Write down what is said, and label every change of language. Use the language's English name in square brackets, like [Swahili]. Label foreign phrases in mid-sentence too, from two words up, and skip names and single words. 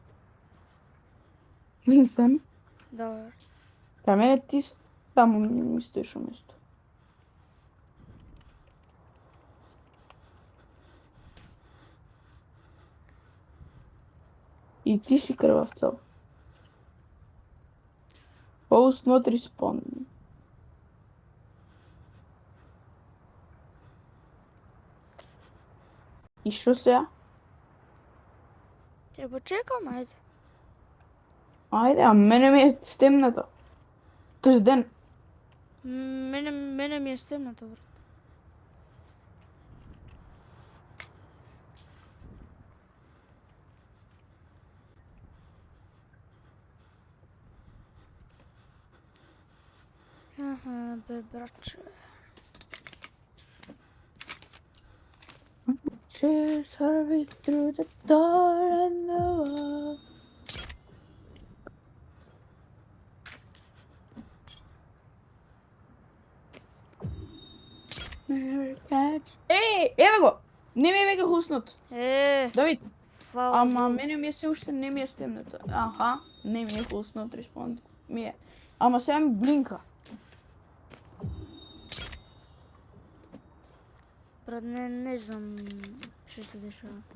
[Macedonian] Нисам. Да, брат. Кај мене ти таму ми стоиш у место. И ти си крвав цел. [English] Post not responding. [Macedonian] И што сега? Ќе почекам, ајде. Ајде, а мене ми е стемната. Тој ден. Мене ми е стемното, брат. Аха, бе, братче. [English] Just hurry through the door and the wall. Never catch. [Macedonian] Еве го! Не ми е веќе хуснат. Давид, Фала. ама мене ми е се уште не ми е стемната. Аха, не ми е хуснат, респонд. Ми е. Ама сега ми блинка. Брат, не знам што се дешава.